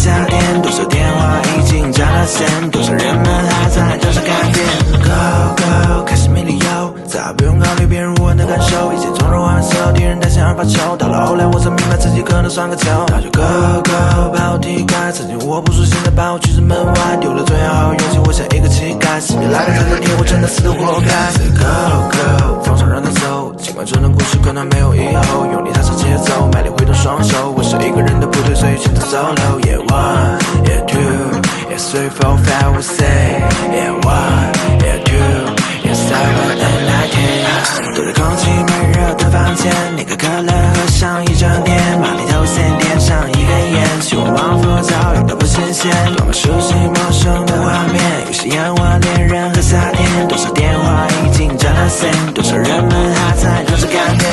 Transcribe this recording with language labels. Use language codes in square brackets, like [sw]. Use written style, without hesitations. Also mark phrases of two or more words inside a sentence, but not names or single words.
[zh] 夏天，多少电话已经占了线，多少人们还在等着改变。 [en] Go go， [zh] 开始没理由，再不用考虑别人我的感受，以前从容玩笑，敌人担心而发愁，到了后来我才明白自己可能算个球，那就 [en] Go go， [zh] 把我踢开，曾经我不说，现在把我拒之门外，丢了最好勇气，我像一个乞丐，死命来的这个天，我真的死得活该。 [en] Say go go， [zh] 放手让他走，尽管这段故事可能没有以后，用力踏上节奏，卖力挥动双手，我是一个人的部队，所以选择 solo。 [en] Yeah one, yeah two, yeah three, four, five, we say yeah one, yeah two, yeah seven and nine, ten。 [zh] 躲在空气闷热的房间，你把可乐喝上一整天，马里头先点上一根烟，希望往浮躁，有的不新鲜，多么熟悉陌生的画面，有些烟花恋人和夏天，多少电话已经占了线，多少人们还在等着改变。